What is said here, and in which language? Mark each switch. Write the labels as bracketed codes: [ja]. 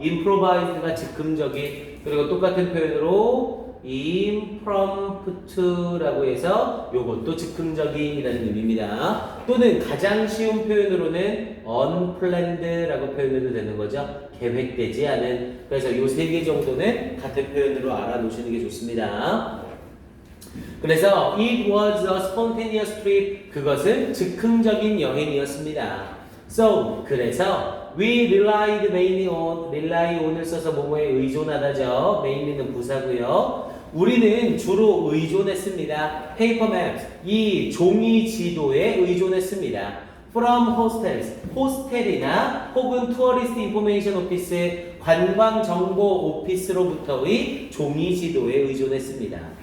[ko] improvised가 즉흥적인, 그리고 똑같은 표현으로 impromptu라고 해서 요것도 즉흥적인이라는 의미입니다. 또는 가장 쉬운 표현으로는 unplanned라고 표현해도 되는 거죠. 계획되지 않은. 그래서 요 세 개 정도는 같은 표현으로 알아놓으시는 게 좋습니다. [en] 그래서 it was a spontaneous trip. [ko] 그것은 즉흥적인 여행이었습니다. [en] So, [ko] 그래서 [en] we relied mainly on, rely on을 [ko] 써서 뭐뭐에 의존하다죠. mainly는 부사고요. 우리는 주로 의존했습니다. paper maps, 이 종이 지도에 의존했습니다. from hostels, 호스텔이나 혹은 [en] tourist information office, [ko] 관광 정보 오피스로부터의 종이 지도에 의존했습니다.